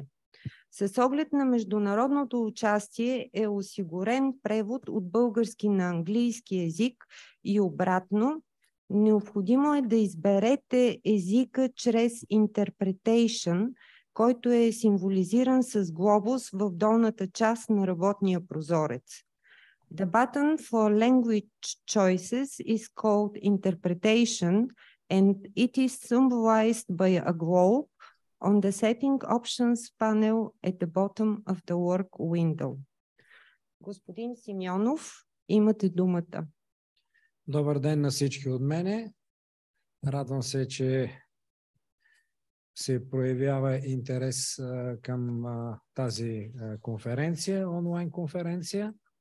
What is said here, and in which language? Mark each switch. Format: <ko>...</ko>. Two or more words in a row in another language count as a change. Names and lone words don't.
<bg>С оглед на международното участие е осигурен превод от български на английски език и обратно. Необходимо е да изберете езика чрез Interpretation, който е символизиран с глобус в долната част на работния прозорец.</bg> <en>The button for language choices is called Interpretation and it is symbolized by a globe on the Setting Options panel at the bottom of the work window.</en> <bg>Господин Симеонов, имате думата. Добър ден на всички от мене. Радвам се, че се проявява интерес към тази конференция, онлайн конференция.</bg>